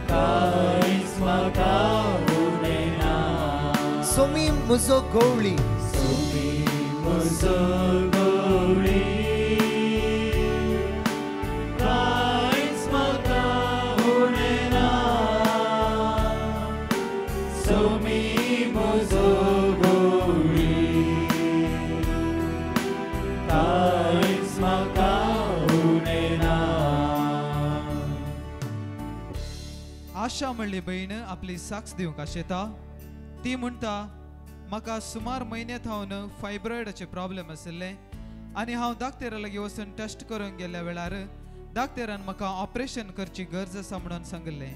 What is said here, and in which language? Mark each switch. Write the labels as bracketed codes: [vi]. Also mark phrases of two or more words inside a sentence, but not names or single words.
[kok] somi muzo gowli, kains makaunena, somi muzo gowli. आशा म्हणली बहीण आपली साक्ष दिवंक आशेता ती म्हणटा म्हाका सुमार म्हयने थावन फायब्रॉइडाचे प्रॉब्लेम आशिल्ले आनी हांव दाक्तेरा लागीं वचून टेस्ट करूंक गेल्ल्या वेळार दाक्तेरान म्हाका ऑपरेशन करची गरज आसा म्हणून सांगलें.